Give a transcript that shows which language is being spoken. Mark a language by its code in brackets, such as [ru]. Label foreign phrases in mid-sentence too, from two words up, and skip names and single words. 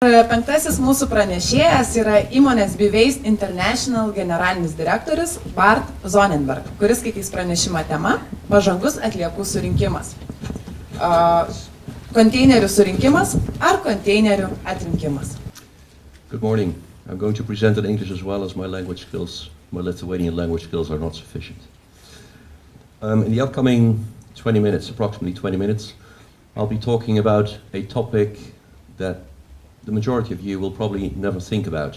[lt] Penktasis mūsų pranešėjas yra įmonės BWaste International generalinis direktorius Bart Zonnenberg, kuris skaitys pranešimą tema Pažangus atliekų surinkimas. Konteinerių surinkimas ar konteinerių atrinkimas. [en] Good morning. I'm going to present in English as well as my language skills, my Lithuanian language skills are not sufficient. In the upcoming 20 minutes, approximately 20 minutes, I'll be talking about a topic that the majority of you will probably never think about.